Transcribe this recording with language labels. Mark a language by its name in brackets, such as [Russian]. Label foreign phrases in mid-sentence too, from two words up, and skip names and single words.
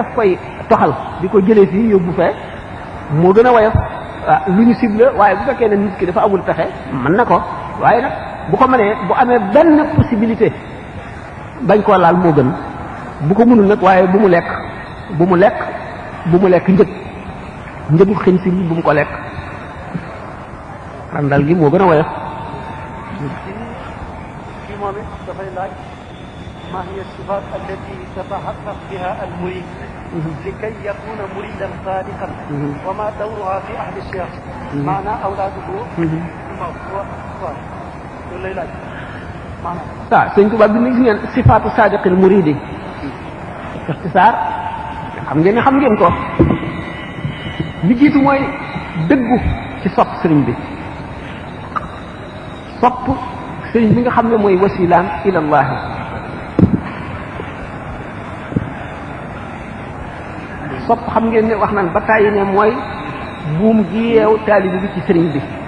[Wolof] koy toxal di ko jëlee fii yóbbu fee moo gën a woyof lu ñu ciblé waaye bu fekkee ne nit ki dafa amul pexe mën na ko waaye nag bu ko mënee bu amee benn possibilité bañ koo laal moo gën bu ko mënul nag waaye bu mu lekk njëgu xinsiir bu mu ko lekk randal gi moo gën a woyof kii moom it dafay laaj [Arabic] ما هي الصفات التي تتحقق بها المريد لكي يكون مريدا صادقا وما دورها في أهل الشيخ معنى أولاده [Wolof] sëñ Tuubaa bi ni gis ngeen [Arabic] صفات الصادق المريد اختصار [Wolof] xam ngeen ko li jiitu mooy dëggu ci sopp sëriñ bi sopp sëriñ bi nga xam ne mooy [Arabic] وسيلته إلى الله [Wolof] sopp xam ngeen ne wax naan ba tàyyi ne mooy buum gi yeew taalibi bi ci sëriñ bi